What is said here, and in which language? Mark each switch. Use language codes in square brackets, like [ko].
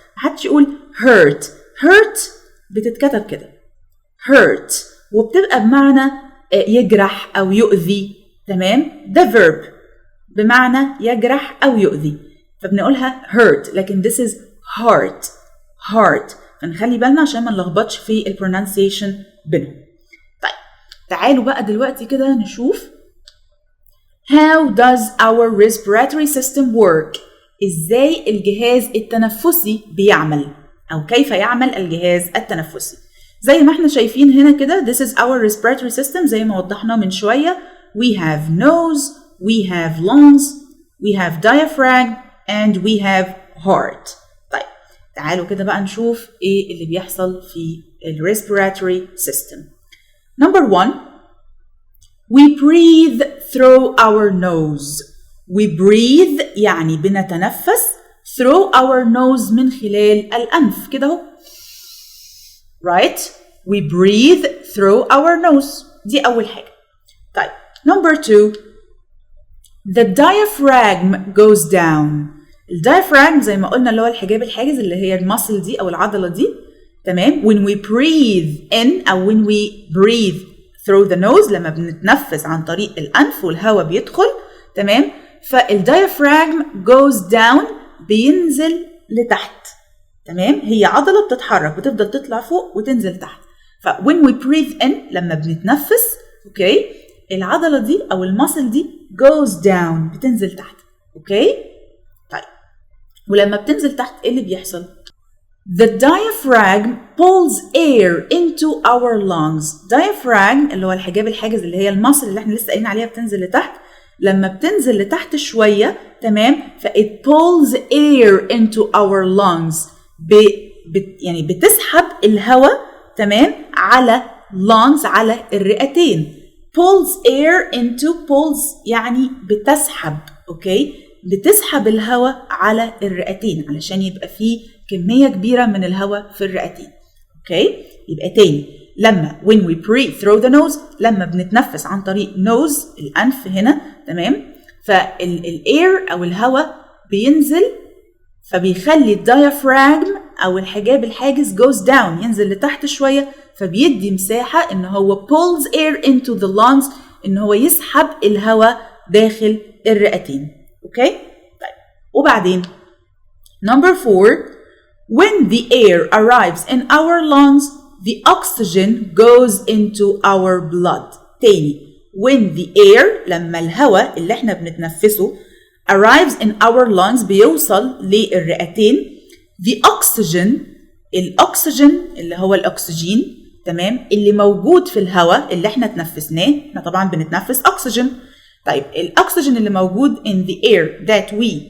[ar] محدش يقول hurt بتتكتب كده hurt وبتبقى بمعنى يجرح او يؤذي. تمام؟ ده verb بمعنى يجرح او يؤذي فبنقولها hurt، لكن [en] this is heart. [ar] فنخلي بالنا عشان ما نلخبطش في البرونانسيشن بينهم. طيب تعالوا بقى دلوقتي كده نشوف [en] how does our respiratory system work. [ar] ازاي الجهاز التنفسي بيعمل او كيف يعمل الجهاز التنفسي. زي ما احنا شايفين هنا كده [en] this is our respiratory system [ar] زي ما وضحنا من شوية. [en] we have nose, we have lungs, we have diaphragm and we have heart. [ar] تعالوا كده بقى نشوف ايه اللي بيحصل في respiratory system. [en] Number 1 we breathe through our nose. we breathe [ar] يعني بنتنفس [en] through our nose [ar] من خلال الأنف كده اهو. [en] right? we breathe through our nose. [ar] دي أول حاجة. طيب [en] Number 2 the diaphragm goes down. [ar] الدايفراجم زي ما قلنا اللي هو الحجاب الحاجز اللي هي الماسل دي او العضله دي. تمام؟ [en] when we breathe in او when we breathe through the nose [ar] لما بنتنفس عن طريق الانف والهواء بيدخل. تمام؟ فالدايفراجم [en] goes down [ar] بينزل لتحت. تمام؟ هي عضله بتتحرك بتفضل تطلع فوق وتنزل تحت. ف [en] when we breathe in [ar] لما بنتنفس اوكي العضله دي او الماسل دي [en] goes down [ar] بتنزل تحت. اوكي؟ ولما بتنزل تحت ايه اللي بيحصل؟ [en] The diaphragm pulls air into our lungs. [ar] diaphragm اللي هو الحجاب الحاجز اللي هي المصل اللي احنا لسه قايلين عليها بتنزل لتحت. لما بتنزل لتحت شوية تمام [en] it pulls air into our lungs. [ar] يعني بتسحب الهواء تمام على lungs على الرئتين. [en] pulls air into pulls [ar] يعني بتسحب. اوكي بتسحب الهواء على الرئتين علشان يبقى فيه كمية كبيرة من الهواء في الرئتين. اوكي يبقى تاني لما [en] when we breathe through the nose [ar] لما بنتنفس عن طريق nose الأنف هنا. تمام؟ فالاير أو الهواء بينزل فبيخلي الدايافراجم أو الحجاب الحاجز [en] goes down [ar] ينزل لتحت شوية فبيدي مساحة إن هو [en] pulls air into the lungs [ar] إن هو يسحب الهواء داخل الرئتين. اوكي طيب وبعدين [en] number 4 when the air arrives in our lungs the oxygen goes into our blood. تاني when the air [ar] لما الهواء اللي احنا بنتنفسه [en] arrives in our lungs [ar] بيوصل للرئتين the oxygen الأكسجين اللي هو الأكسجين تمام اللي موجود في الهواء اللي احنا تنفسناه احنا طبعا بنتنفس أكسجين طيب الأكسجين اللي موجود [en] in the air that we